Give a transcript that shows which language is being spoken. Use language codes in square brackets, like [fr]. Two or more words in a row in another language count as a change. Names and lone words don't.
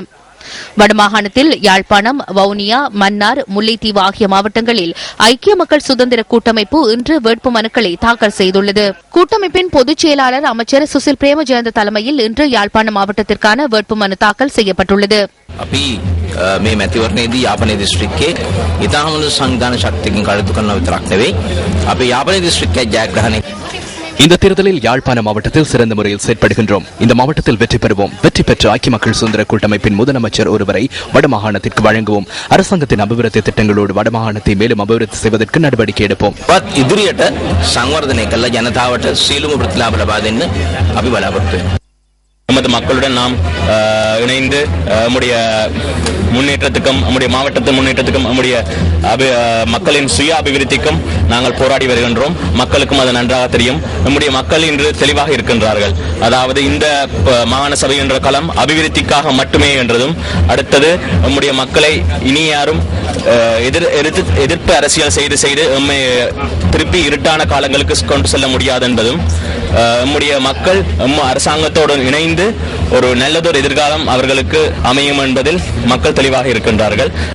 [ta] வடமாகாணத்தில் யாழ்ப்பாணம், வவுனியா, மன்னார், முல்லைத்தீவு ஆகிய மாவட்டங்களில் ஐக்கிய மக்கள் சுதந்திர கூட்டமைப்பு இன்று வேட்புமனுக்களை தாக்கல் செய்துள்ளது. கூட்டமைப்பின் பொதுச் செயலாளர் அமைச்சர் சுசில் பிரேமஜயந்த தலைமையில் இன்று யாழ்ப்பாணம் மாவட்டத்திற்கான வேட்புமனு தாக்கல் செய்யப்பட்டுள்ளது. [si] මේ මැතිවරණයේදී යාපනයේ දිස්ත්‍රික්කයේ ඉතාම හොඳ සංවිධාන ශක්තියකින් කටයුතු කරනවා විතරක් නෙවෙයි අපි යාපනයේ දිස්ත්‍රික්කයේ ජයග්‍රහණය. [ta] இந்த தேர்தலில் யாழ்ப்பாண மாவட்டத்தில் சிறந்த முறையில் செயற்படுகின்றோம். இந்த மாவட்டத்தில் வெற்றி பெறுவோம். வெற்றி பெற்ற ஐக்கிய மக்கள் சுதந்திர கூட்டமைப்பின் முதலமைச்சர் ஒருவரை வடமாகாணத்திற்கு வழங்குவோம். அரசாங்கத்தின் அபிவிருத்தி திட்டங்களோடு வடமாகாணத்தை மேலும் அபிவிருத்தி செய்வதற்கு நடவடிக்கை எடுப்போம். [si] ඉදිරියට සංවර්ධනය කළ ජනතාවට සියලුම ප්‍රතිලාභ ලබා දෙන්න අපි බලාපොරොත්තු වෙනවා. [ta] நமது மக்களுடன் நாம் இணைந்து நம்முடைய முன்னேற்றத்துக்கும் நம்முடைய மாவட்டத்தின் முன்னேற்றத்துக்கும் நம்முடைய மக்களின் சுய அபிவிருத்திக்கும் நாங்கள் போராடி வருகின்றோம். மக்களுக்கும் அது நன்றாக தெரியும். நம்முடைய மக்கள் இன்று தெளிவாக இருக்கின்றார்கள். அதாவது இந்த மாகாண சபை என்ற களம் அபிவிருத்திக்காக மட்டுமே என்றதும், அடுத்தது நம்முடைய மக்களை இனி யாரும் எதிர்ப்பு அரசியல் செய்து நம்மை திருப்பி இருட்டான காலங்களுக்கு கொண்டு செல்ல முடியாது என்பதும், நம்முடைய மக்கள் அரசாங்கத்தோடு இணைந்து ஒரு நல்லதொரு எதிர்காலம் அவர்களுக்கு அமையும் என்பதில் மக்கள் தெளிவாக இருக்கின்றார்கள்.